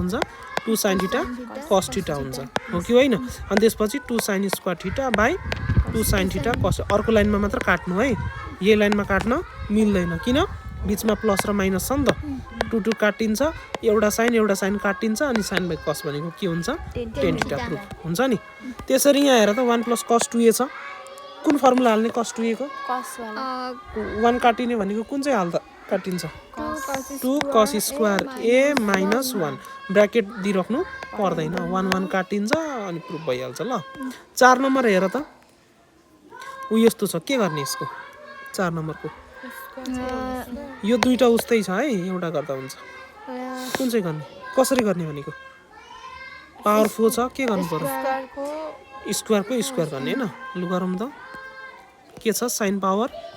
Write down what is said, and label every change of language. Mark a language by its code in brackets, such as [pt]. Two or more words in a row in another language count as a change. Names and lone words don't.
[ne] हुन्छ 2 [en] sin theta cos theta [ne] हुन्छ हो कि होइन अनि त्यसपछि 2 [en] sin square theta by 2 sin theta cos [ne] अर्को लाइनमा मात्र काट्नु है यही लाइनमा काट्न मिल्दैन किन बीचमा प्लस र माइनस छ नि त 2 2 काटिन्छ एउटा साइन काटिन्छ अनि [en] sin by cos [ne] भनेको के हुन्छ [en] tan theta proof [ne] हुन्छ नि त्यसरी यहाँ हेर त 1 + cos 2a छ कुन फर्मुला हाल्ने cos 2a को cos वाला 1 काटिने भनेको कुन चाहिँ हाल्दा काटिन्छ 2 [en] cos square a minus [ne] 1 ब्र्याकेट दिइराख्नु पर्दैन 1 1 काटिन्छ अनि प्रुफ भइहाल्छ ल 4 नम्बर हेर त उ यस्तो छ के गर्ने यसको 4 नम्बरको यो दुईटा उस्तै छ है एउटा गर्दा हुन्छ कुन चाहिँ गर्ने कसरी गर्ने भनेको पावर 4 छ के गर्नु पर्यो स्क्वायरको गर्ने हैन लु गरौँ त के छ [en] sin power